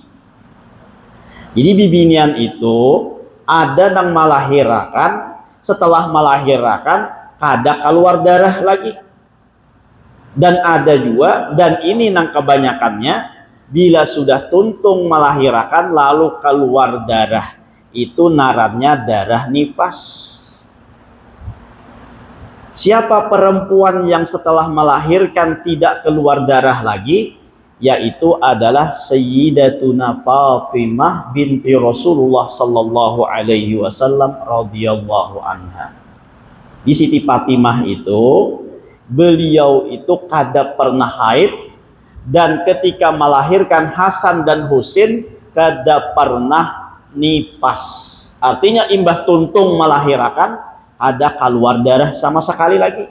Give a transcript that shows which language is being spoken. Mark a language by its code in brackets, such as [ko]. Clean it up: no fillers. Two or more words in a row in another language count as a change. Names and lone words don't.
[bjn] Jadi bibinian itu ada yang melahirkan, setelah melahirkan ada keluar darah lagi. Dan ada juga, dan ini nang kebanyakannya, bila sudah tuntung melahirkan lalu keluar darah, itu narannya darah nifas. [id] Siapa perempuan yang setelah melahirkan tidak keluar darah lagi? Yaitu adalah Sayyidatuna Fatimah binti Rasulullah [ar] صلى الله عليه وسلم رضي الله عنها. [bjn] Di Siti Fatimah itu, beliau itu kada pernah haid, dan ketika melahirkan Hasan dan Husin kada pernah nifas. Artinya imbah tuntung melahirkan ada keluar darah sama sekali lagi.